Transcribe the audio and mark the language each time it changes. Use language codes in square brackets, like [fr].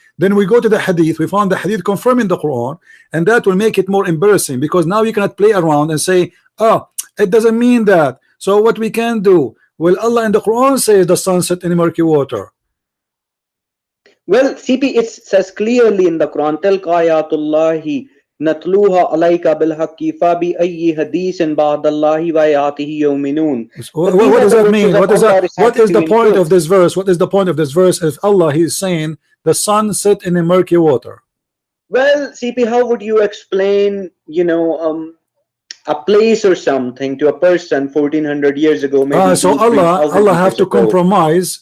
[en] Then we go to the hadith. We found the hadith confirming the Quran, and that will make it more embarrassing because now you cannot play around and say, oh, it doesn't mean that. So what we can do? Well, Allah in the Quran says the sun set in murky water. Well, CP, it says clearly in the Quran, [ar] Tilka ayatullahi نتلوها عليك بالحق فبأي حديث بعد الله وآياته يؤمنون. [en] What does that mean? What is that? What is the point truth. of this verse? What is the point of this verse? If Allah, He is saying the sun set in the murky water. Well, CP, how would you explain, you know, a place or something to a person 1400 years ago? Maybe so Allah have to compromise.